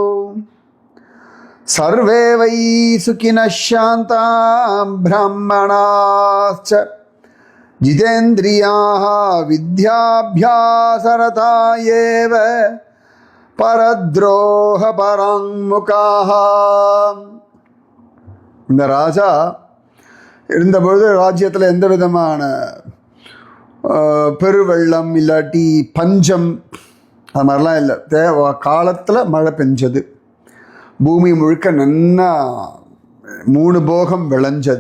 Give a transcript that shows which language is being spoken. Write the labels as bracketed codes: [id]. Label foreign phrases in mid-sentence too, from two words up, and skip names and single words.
[sa] सर्वे वै सुखिनः शान्ताः ब्राह्मणाश्च जितेन्द्रियाः विद्याभ्यासरता एव परद्रोह पराङ्मुखाः. [ta] இந்த ராஜா இருந்தபொழுது ராஜ்யத்தில் எந்த விதமான பெருவெள்ளம் இல்லாட்டி பஞ்சம் அது மாதிரிலாம் இல்லை. காலத்தில் மழை பெஞ்சது, பூமி முழுக்க நன்னா 3 போகம் விளைஞ்சது.